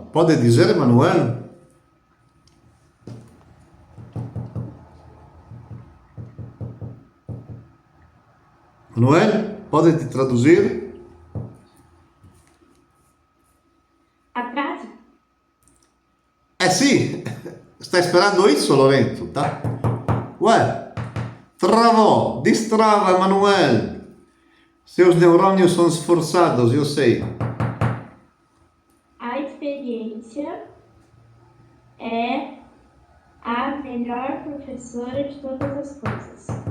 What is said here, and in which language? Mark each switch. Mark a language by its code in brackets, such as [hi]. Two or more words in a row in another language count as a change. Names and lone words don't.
[pt] Pode dizer, Emanuel? Manuel, pode te traduzir? A frase? [it] Sì, stai sperando [pt] isso, Lorenzo, tá? Ué, travou, destrava, Emanuel. Seus neurônios são esforçados, eu sei. A experiência é a melhor professora de todas as coisas.